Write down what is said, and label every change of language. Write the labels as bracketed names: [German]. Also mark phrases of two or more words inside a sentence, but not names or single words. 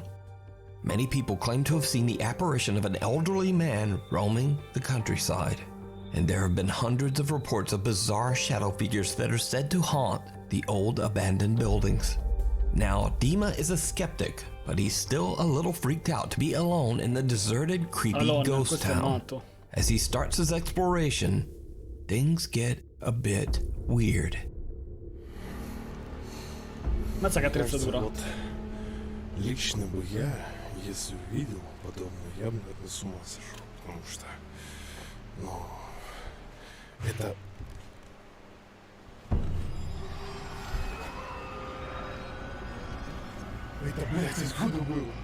[English] Many people claim to have seen the apparition of an elderly man roaming the countryside, and there have been hundreds of reports of bizarre shadow figures that are said to haunt the old abandoned buildings. Now, Dima is a skeptic, but he's still a little freaked out to be alone in the deserted, creepy ghost town. As he starts his exploration, things get a bit weird. [Italian] Mazza che attrezzatura. [Russian] Вот лично бы я, если увидел подобное, я бы, наверное, с ума сошел, потому что, ну, это... Это, блядь, откуда было?